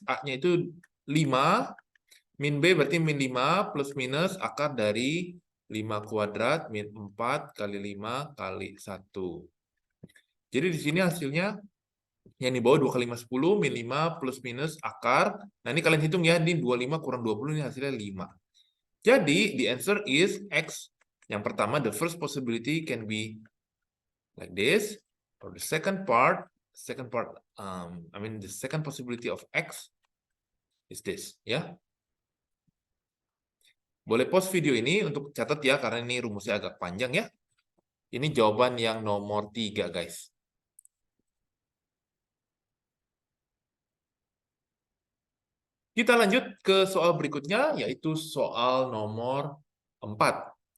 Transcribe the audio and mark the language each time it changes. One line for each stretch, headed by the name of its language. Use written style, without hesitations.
Indonesian: A-nya itu 5. Min b berarti min 5 plus minus akar dari 5 kuadrat min 4 kali 5 kali 1. Jadi di sini hasilnya yang di bawah 2 kali 5, 10, min 5 plus minus akar. Nah, ini kalian hitung ya, ini 25 kurang 20, ini hasilnya 5.
English: Jadi, the answer is X.
Indonesian: Yang pertama,
English: the first possibility can be like this. Or the second part, the second possibility of X is this, ya.
Indonesian: Boleh pause video ini untuk catat ya, karena ini rumusnya agak panjang ya. Ini jawaban yang nomor 3, guys. Kita lanjut ke soal berikutnya, yaitu soal nomor 4.